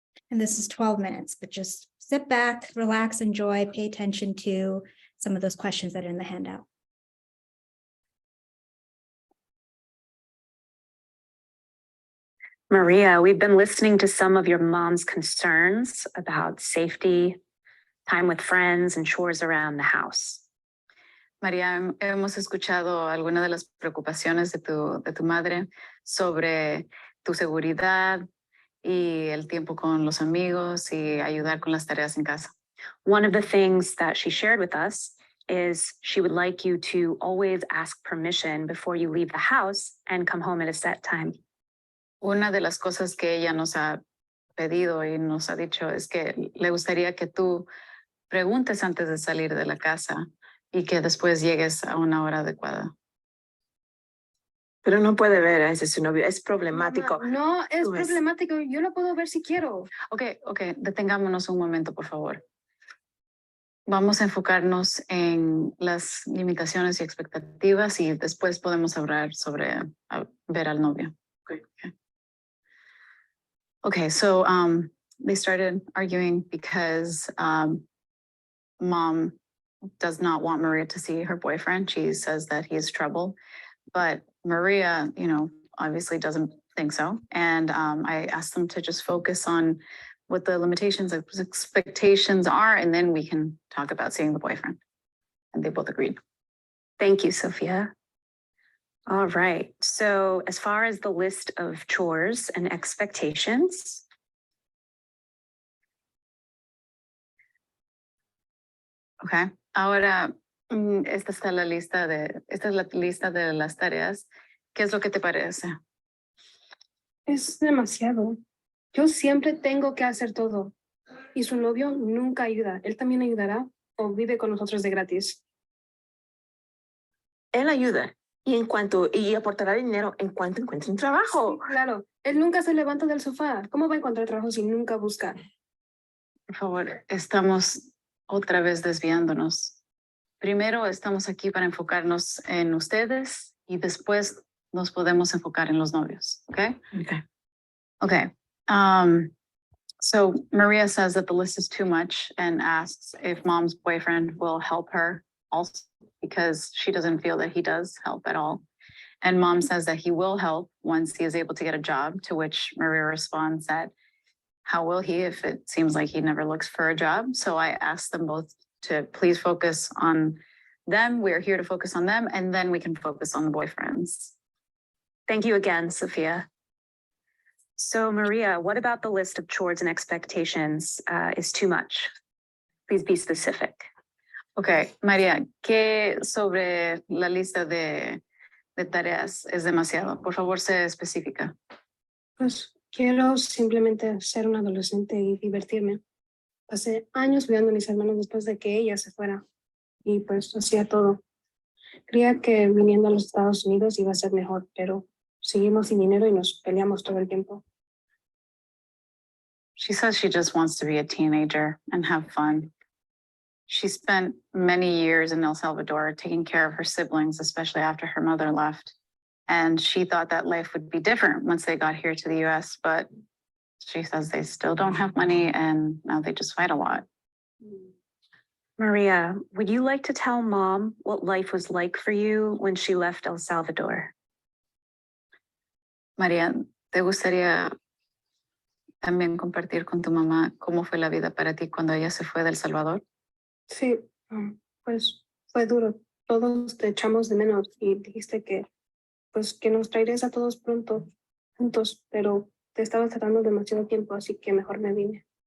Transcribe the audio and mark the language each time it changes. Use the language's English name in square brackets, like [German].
[English] And this is 12 minutes, but just sit back, relax, enjoy, pay attention to some of those questions that are in the handout. Maria, we've been listening to some of your mom's concerns about safety, time with friends, and chores around the house. [Spanish] María, hemos escuchado algunas de las preocupaciones de tu madre sobre tu seguridad y el tiempo con los amigos y ayudar con las tareas en casa. [English] One of the things that she shared with us is she would like you to always ask permission before you leave the house and come home at a set time. [Spanish] Una de las cosas que ella nos ha pedido y nos ha dicho es que le gustaría que tú preguntes antes de salir de la casa y que después llegues a una hora adecuada. Pero no puede ver a ese su novio, es problemático. No es Tú ves. problemático, yo lo puedo ver si quiero. Ok, detengámonos un momento, por favor. Vamos a enfocarnos en las limitaciones y expectativas y después podemos hablar sobre ver al novio. [English] Okay, so they started arguing because mom does not want Maria to see her boyfriend. She says that he is trouble, but Maria, obviously doesn't think so. And I asked them to just focus on what the limitations of expectations are, and then we can talk about seeing the boyfriend. And they both agreed. Thank you, Sophia. All right, so as far as the list of chores and expectations, [Spanish] Okay, ahora esta es la lista de las tareas. ¿Qué es lo que te parece? Es demasiado. Yo siempre tengo que hacer todo. Y su novio nunca ayuda. Él también ayudará o vive con nosotros de gratis. Él ayuda y aportará dinero en cuanto encuentre un trabajo. Sí, claro, él nunca se levanta del sofá. ¿Cómo va a encontrar trabajo si nunca busca? Por favor, estamos otra vez desviándonos. Primero estamos aquí para enfocarnos en ustedes y después nos podemos enfocar en los novios, ¿ok? [English] Okay. So Maria says that the list is too much and asks if mom's boyfriend will help her also because she doesn't feel that he does help at all. And mom says that he will help once he is able to get a job, to which Maria responds that how will he if it seems like he never looks for a job? So I asked them both to please focus on them. We're here to focus on them, and then we can focus on the boyfriends. thank you again, Sophia. So Maria, what about the list of chores and expectations is too much? Please be specific. [Spanish] Okay, María, ¿qué sobre la lista de tareas es demasiado? Por favor, sé específica. Pues quiero simplemente ser un adolescente y divertirme. Pasé años cuidando a mis hermanos después de que ella se fuera. Y pues hacía todo. Creía que viniendo a los Estados Unidos iba a ser mejor, pero seguimos sin dinero y nos peleamos todo el tiempo. [English] She says she just wants to be a teenager and have fun. She spent many years in El Salvador taking care of her siblings, especially after her mother left. And she thought that life would be different once they got here to the US, but she says they still don't have money and now they just fight a lot. Maria, would you like to tell mom what life was like for you when she left El Salvador? [Spanish] María, ¿te gustaría también compartir con tu mamá cómo fue la vida para ti cuando ella se fue de El Salvador? Sí, pues fue duro. Todos te echamos de menos y dijiste que nos traerías a todos pronto juntos, pero te estabas tratando demasiado tiempo, así que mejor me vine.